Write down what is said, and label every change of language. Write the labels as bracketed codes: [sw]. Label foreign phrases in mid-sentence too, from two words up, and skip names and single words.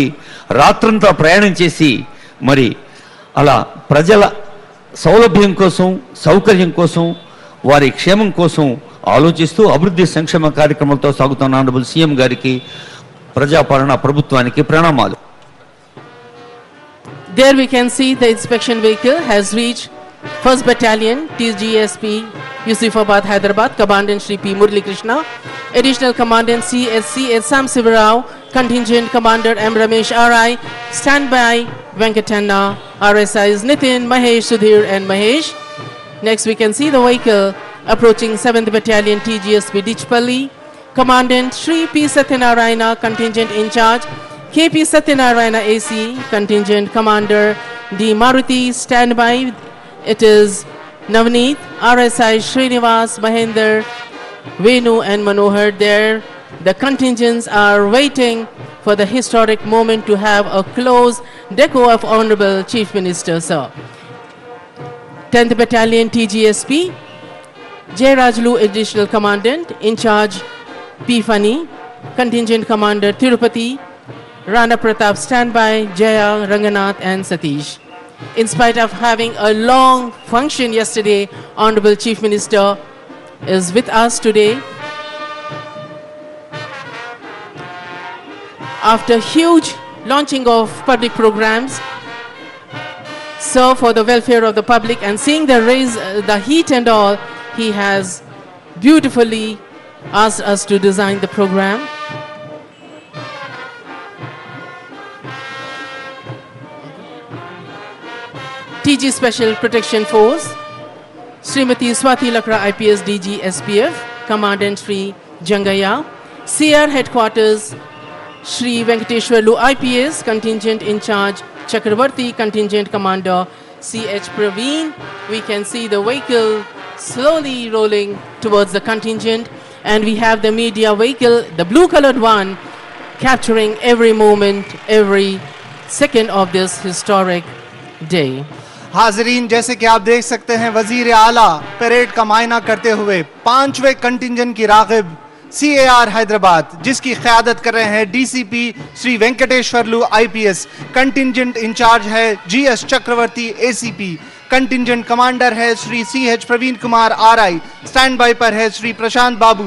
[te] రాత్రంతా ప్రయాణం చేసి మరి అలా ప్రజల సౌలభ్యం కోసం సౌకర్యం కోసం వారి క్షేమం కోసం ఆలోచిస్తూ అభివృద్ధి సంక్షేమ కార్యక్రమాలతో సాగుతున్న [en] Honorable CM [te] గారికి ప్రజాపాలన ప్రభుత్వానికి ప్రణామాలు. [en] There we can see the inspection vehicle has reached 1st Battalion TGSP Yusufabad Hyderabad, Commandant Shri P. Murli Krishna, Additional Commandant CSC Sam Sivarao, Contingent Commander M. Ramesh R.I., Standby Venkatanna, RSIs Nitin, Mahesh, Sudhir and Mahesh. Next we can see the vehicle approaching 7th Battalion TGSP Dichpalli, Commandant Shri P. Satyanarayana, Contingent in charge, KP Satyanarayana AC, Contingent Commander D. Maruti, Standby. It is Navneet, RSI Srinivas, Mahinder, Venu and Manohar there. The contingents are waiting for the historic moment to have a close deco of Honorable Chief Minister, sir. 10th Battalion TGSP, J. Rajlu, Additional Commandant, in charge P. Fani, Contingent Commander Tirupati, Rana Pratap, Standby, Jaya, Ranganath and Satish. In spite of having a long function yesterday, Honorable Chief Minister is with us today. After huge launching of public programs, so for the welfare of the public and seeing the heat and all, he has beautifully asked us to design the program. TG Special Protection Force, Srimati Swati Lakra IPS DG SPF, Commandant Shri Jangaya, CR Headquarters, Shri Venkateshwarlu IPS, Contingent in charge Chakravarti, Contingent Commander CH Praveen. We can see the vehicle slowly rolling towards the contingent, and we have the media vehicle, the blue colored one, capturing every moment, every second of this historic day. [ur] حاضرین، جیسے کہ آپ دیکھ سکتے ہیں وزیر اعلیٰ پریڈ کا معائنہ کرتے ہوئے 5ویں کنٹنجنٹ کی راغب CAR حیدرآباد، جس کی قیادت کر رہے ہیں DCP شری وینکٹیشورلو IPS, [en] contingent in-charge [ur] ہے GS چکرورتی ACP, [en] contingent commander [ur] ہے شری CH پروین کمار RI, [en] stand by [ur] پر ہے شری پرشانت بابو.